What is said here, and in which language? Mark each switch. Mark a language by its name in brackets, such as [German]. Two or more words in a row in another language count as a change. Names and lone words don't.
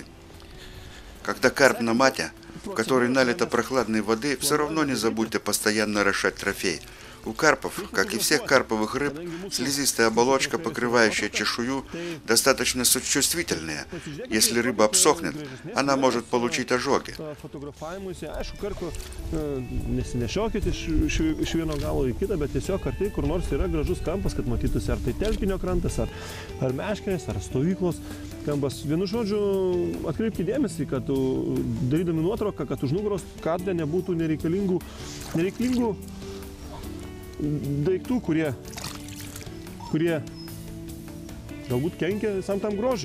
[Russian] Когда карп на мате, в которой налито прохладной воды, все равно не забудьте постоянно орошать трофей. У карпов, как и всех карповых рыб, слизистая оболочка, покрывающая чешую, достаточно чувствительная. Если рыба обсохнет, она может получить ожоги. [Lithuanian] Nesinešiokit iš vieno galo į kitą, bet tiesiog ar tai kur nors yra gražus kampas, kad matytųsi ar tai telkinio krantas, ar meškerės, ar stovyklos kampas. Vienu žodžiu, atkreipkite dėmesį, kad darydami nuotrauką, kad už nugaros kadre nebūtų nereikalingų daiktų, kurie galbūt kenkia visam tam grožiui.